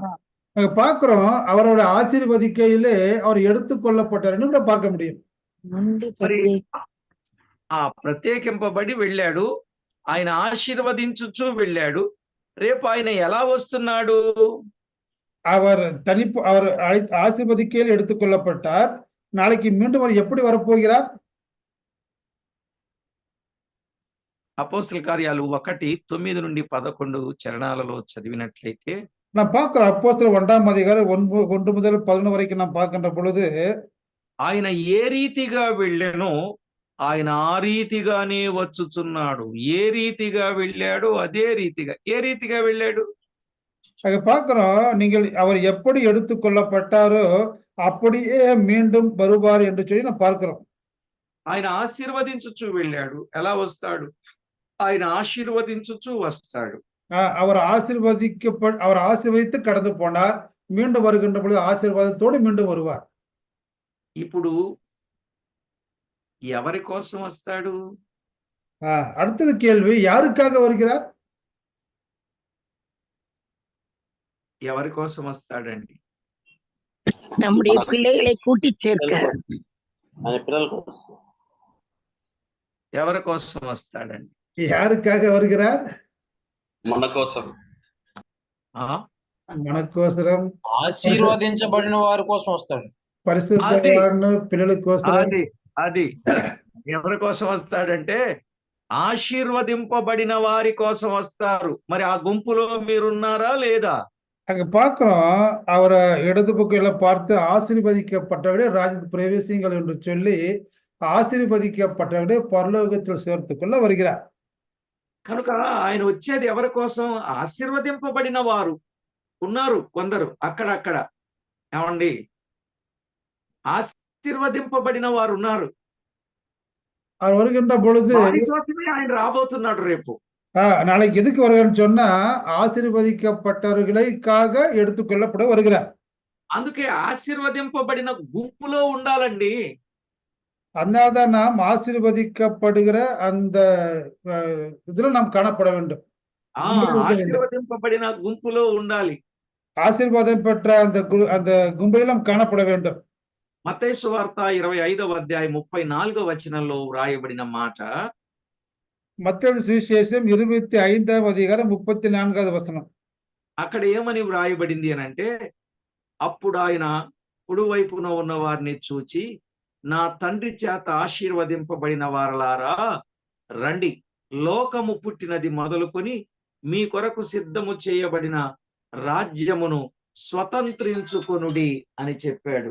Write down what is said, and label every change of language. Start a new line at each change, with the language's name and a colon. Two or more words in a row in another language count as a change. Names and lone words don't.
Tamil: நாங்க பார்க்கிறோம் அவரோட ஆசீர்வதிக்கையிலே அவர் எடுத்துக்கொள்ளப்பட்டார்னு கூட பார்க்க முடியும்.
Telugu: నుండి మరి ప్రత్యేక ఆ ప్రత్యేకింపబడి వెళ్ళాడు. ఆయన ఆశీర్వదించుచూ వెళ్ళాడు. రేపు ఆయన ఎలా వస్తున్నాడు?
Tamil: அவர் ஆசீர்வதிக்கையில் எடுத்துக்கொள்ளப்பட்டார். நாளைக்கு மீண்டும் அவர் எப்படி வரப்போகிறார்?
Telugu: అపోస్తల కార్యాలు 1:9-11 చరణాలలో చదివినట్లయితే
Tamil: நான் பார்க்கிறோம் அப்போஸ்தலர் 1ஆம் அதிகாரம் 1 முதல் 11 வரைக்கும் நாம் பார்க்கின்ற பொழுது
Telugu: ఆయన ఏ రీతిగా వెళ్ళానో ఆయన ఆ రీతిగానే వచ్చుచున్నాడు. ఏ రీతిగా వెళ్ళాడో అదే రీతిగా. ఏ రీతిగా వెళ్ళాడు?
Tamil: அங்க பார்க்கிறோம் நீங்கள் அவர் எப்படி எடுத்துக்கொள்ளப்பட்டாரோ அப்படியே மீண்டும் வருவார் என்று சொல்லி நாம் பார்க்கிறோம்.
Telugu: ఆయన ఆశీర్వదించుచూ వెళ్ళాడు. ఎలా వస్తాడు? ఆయన ఆశీర్వదించుచూ వస్తాడు.
Tamil: அவர் ஆசீர்வதித்து கடந்து போனார். மீண்டும் வருகின்ற பொழுது ஆசீர்வாதத்தோடு மீண்டும் வருவார்.
Telugu: ఇప్పుడు ఎవరి కోసం వస్తాడు?
Tamil: அடுத்தது கேள்வி, யாருக்காக வருகிறார்?
Telugu: ఎవరి కోసం వస్తాడండి?
Tamil: நம்முடைய பிள்ளைகளை கூட்டிச் சேர்க்க
Telugu: అనే పిల్లల కోసం. ఎవరి కోసం వస్తాడండి?
Tamil: யாருக்காக வருகிறார்?
Telugu: మన కోసం. ఆ మన కోసరం, ఆశీర్వదించబడిన వారి కోసం వస్తాడు. పరిశుద్ధ పిల్లల కోసం. అది ఎవరి కోసం వస్తాడంటే ఆశీర్వదింపబడిన వారి కోసం వస్తారు. మరి ఆ గుంపులో మీరున్నారా లేదా?
Tamil: அங்க பார்க்கிறோம் அவரை இடது பக்கம் பார்த்து ஆசீர்வதிக்கப்பட்டவரே ராஜ்யத்தில் பிரவேசிங்கள் என்று சொல்லி ஆசீர்வதிக்கப்பட்டவரே பரலோகத்தில் சேர்த்துக்கொள்ள வருகிறார்.
Telugu: కనుక ఆయన వచ్చేది ఎవరి కోసం? ఆశీర్వదింపబడిన వారు ఉన్నారు కొందరు అక్కడక్కడ. ఏమండి? ఆశీర్వదింపబడిన వారు ఉన్నారు.
Tamil: அவர் வருகின்ற பொழுது
Telugu: వారి కోసమే ఆయన రాబోతున్నాడు రేపు.
Tamil: நாளைக்கு எதுக்கு வருகிறான்னு சொன்னா ஆசீர்வதிக்கப்பட்டவர்களுக்காக எடுத்துக்கொள்ளப்பட வருகிறார்.
Telugu: అందుకే ఆశీర్వదింపబడిన గుంపులో ఉండాలండి.
Tamil: அதனால்தான் நாம் ஆசீர்வதிக்கப்படுகிற அந்த இதுல நாம் காணப்பட வேண்டும்.
Telugu: ఆశీర్వదింపబడిన గుంపులో ఉండాలి.
Tamil: ஆசீர்வாதம் பெற்ற அந்த கும்பையில் நாம் காணப்பட வேண்டும்.
Telugu: మత్తయి సువార్త 25వ అధ్యాయం 34వ వచనంలో వ్రాయబడిన మాట, మత్తయి సువిశేషం 25వ అధ్యాయం 34వ వచనం. అక్కడ ఏమని వ్రాయబడింది అని అంటే, అప్పుడు ఆయన కుడివైపున ఉన్న వారిని చూచి, నా తండ్రి చేత ఆశీర్వదింపబడిన వారలారా రండి, లోకము పుట్టినది మొదలుకొని మీ కొరకు సిద్ధము చేయబడిన రాజ్యమును స్వతంత్రించుకొనుడి అని చెప్పాడు.